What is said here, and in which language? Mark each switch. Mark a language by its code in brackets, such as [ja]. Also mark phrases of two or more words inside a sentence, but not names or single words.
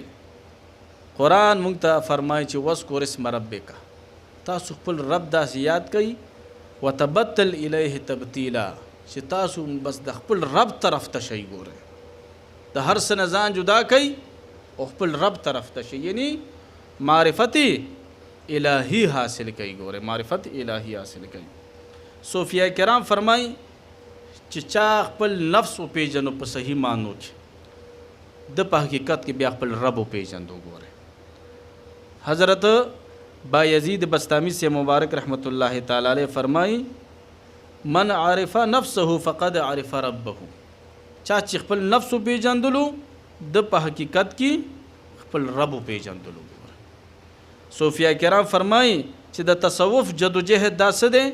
[ps] قرآن موږ ته فرمایي چې [ar] واذکر اسم ربک، [ps] تاسو خپل رب داسې یاد کوي، [ar] وتبتل الیه تبتیلا، [ps] چې تاسو بس د خپل رب طرف ته شئ ګورئ، د هر څه نه ځان جدا کوي او خپل رب طرف ته شئ، یعنی معرفت الهی حاصل کوي ګورئ، معرفت الهی حاصل کوي. صوفیه کرام فرمایي چې چا خپل نفس وپېژنو په صحیح معنو کې د په حقیقت کې بیا خپل رب وپېژندو ګورئ. حضرت بایزید بستامی سے مبارک رحمت الله تعالی علیہ فرمایي [ar] من عرف نفسه فقد عرف ربه، [ps] چا چې خپل نفس وپېژندلو د په حقیقت کې خپل رب وپېژندلو. صوفیه کرام فرمایي چې د تصوف جدوجهد دا څه دی؟